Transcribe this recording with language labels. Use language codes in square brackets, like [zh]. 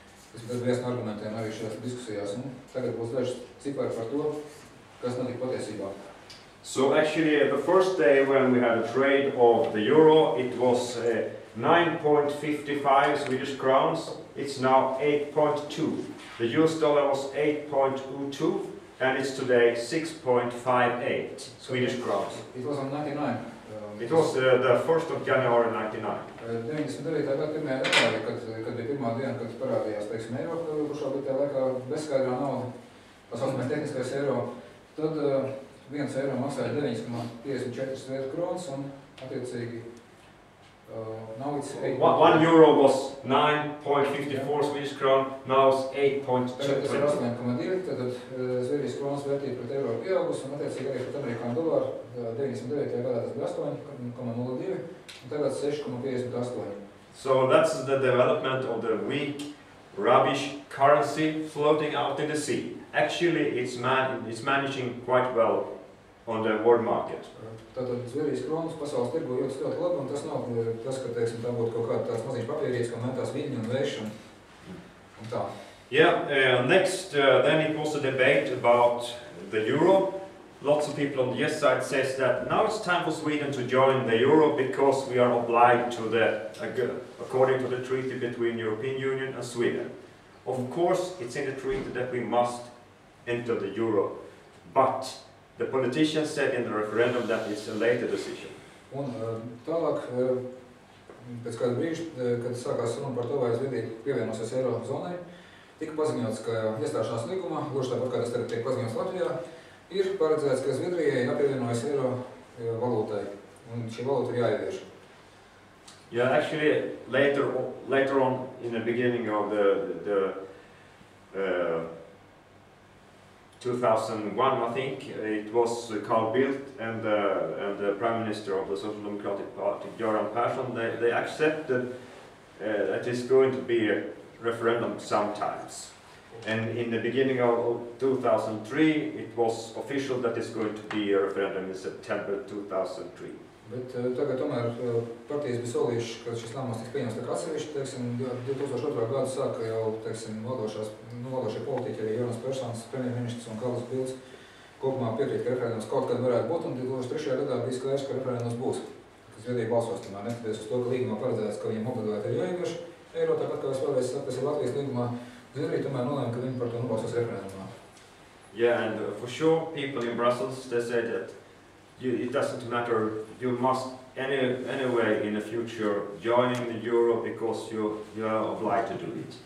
[lv] Tas bija viens no argumentiem arī šajās diskusijās. Tagad būs daži cipari par to, kas notika patiesībā. [en] So actually, the first day when we had a trade of the euro, it was 9.55 Swedish crowns. It's now 8.2. The US dollar was 8.02, and it's today 6.58 Swedish crowns. It was on 99. It was the 1st of January 99. [lv] 99. gada 1. janvārī, kad bija pirmā diena, kad parādījās, teiksim, eiro, kurš bija tajā laikā bezskaidrā nauda, tā saucamais tehniskais eiro. Tad 1 eiro maksāja 9,54 Sviedru kronas un attiecīgi [en] now it's 8. 1 euro was 9.54 Swedish crown, now it's 8.2. [lv] Tas ir 8,2, tad Zviedrijas kronas vērtība pret eiro ir pieaugusi un attiecīgi arī pret amerikāņu dolāru 99. gadā tas bija 8,02 un tagad 6,58. [en] So that's the development of the weak, rubbish currency floating out in the sea. Actually, it's managing quite well on the world market. [lv] Tātad Zviedrijas kronas pasaules tirgu ļoti labi, un tas nav tas, ka, teiksim, tā būtu kaut kāda tāds maziņš papīrīts, ka metās viļņi un vējš un tā. [en] Yeah, next, then it was a debate about the euro. Lots of people on the yes side says that now it's time for Sweden to join the euro because we are obliged to according to the treaty between European Union and Sweden. Of course, it's in the treaty that we must enter the euro, but the politicians said in the referendum that it's a later decision. [lv] Un tālāk, pēc kāda brīža, kad sākās runa par to, vai Zviedrija pievienosies eiro zonai, tika paziņots, ka iestāšanās līgumā, gluži tāpat kā tas tagad tiek paziņots Latvijā, ir paredzēts, ka Zviedrijai jāpievienojas eiro valūtai, un šī valūta ir jāievieš. [en] Yeah, actually, later on, in the beginning of the 2001, I think, it was Carl Bildt and the Prime Minister of the Social Democratic Party, Göran Persson. They accepted that it's going to be a referendum sometimes. And in the beginning of 2003, it was official that it's going to be a referendum in September 2003. [lv] Bet tagad tomēr partijas bija solījuši, ka šis lēmums tiks pieņemts tā kā atsevišķi, teiksim, 2002. gadu sāka jau, teiksim, valdošie politiķi, arī Göran Perssons, premjerministrs un Karls Bildts kopumā piekrīt, ka referendums kaut kad varētu būt, un 2003. gadā bija skaidrs, ka referendums būs. Ka Zviedrija balsos tomēr neskatoties uz to, ka līgumā paredzēts, ka viņiem obligāti ir jāievieš eiro, tāpat kā es vēlreiz saku, tas ir Latvijas līgumā, Zviedrija tomēr nolēma, ka viņi par to nobalsos referendumā. [en] Yeah, and for sure, people in Brussels, they said that it doesn't matter. You must anyway in the future joining the euro because you are obliged to do it.